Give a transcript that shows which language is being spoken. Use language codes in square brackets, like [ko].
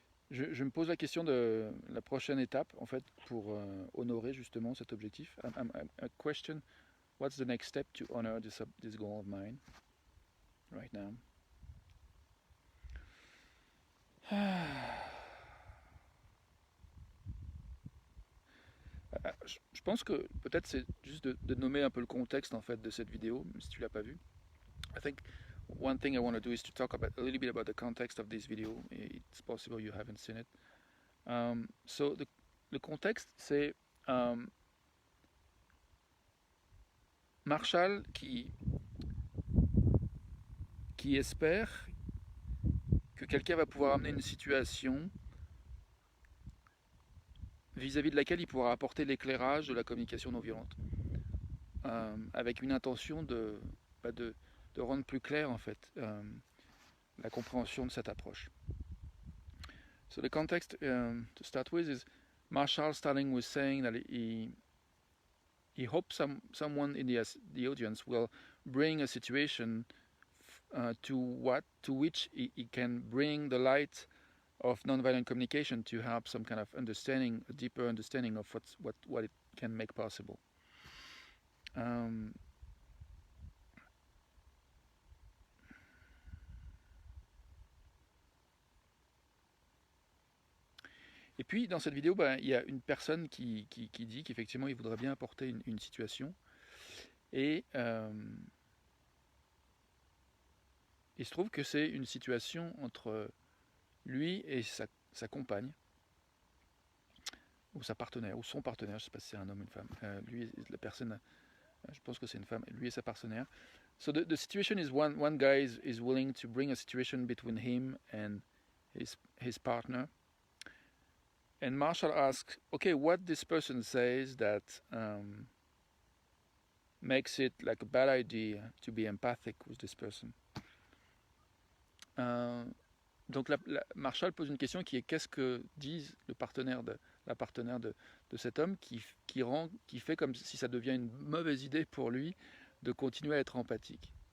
[fr] Je me pose la question de la prochaine étape, en fait, pour honorer justement cet objectif. [en] A question, what's the next step to honor this goal of mine right now? [fr] Je pense que peut-être c'est juste de nommer un peu le contexte en fait de cette vidéo, si tu l'as pas vu. [en] I think one thing I want to do is to talk a little bit about the context of this video. It's possible you haven't seen it. [fr] So le contexte, c'est Marshall qui espère que quelqu'un va pouvoir amener une situation vis-à-vis de laquelle il pourra apporter l'éclairage de la communication non violente, avec une intention de rendre plus clair en fait la compréhension de cette approche. [en] So the context to start with is Marshall starting with saying that he hopes someone in the audience will bring a situation to which he can bring the light of nonviolent communication to help some kind of understanding, a deeper understanding of what it can make possible. [fr] Et puis dans cette vidéo, il y a une personne qui dit qu'effectivement il voudrait bien apporter une situation. Et il se trouve que c'est une situation entre lui et sa compagne, ou sa partenaire, ou son partenaire, je ne sais pas si c'est un homme ou une femme. Lui, la personne, je pense que c'est une femme, lui et sa partenaire. [en] So the situation is one guy is willing to bring a situation between him and his partner. And Marshall asks, okay, what this person says that makes it like a bad idea to be empathic with this person. [fr] Donc Marshall pose une question qui est qu'est-ce que disent la partenaire de cet homme qui fait comme si ça devient une mauvaise idée pour lui de continuer à être empathique.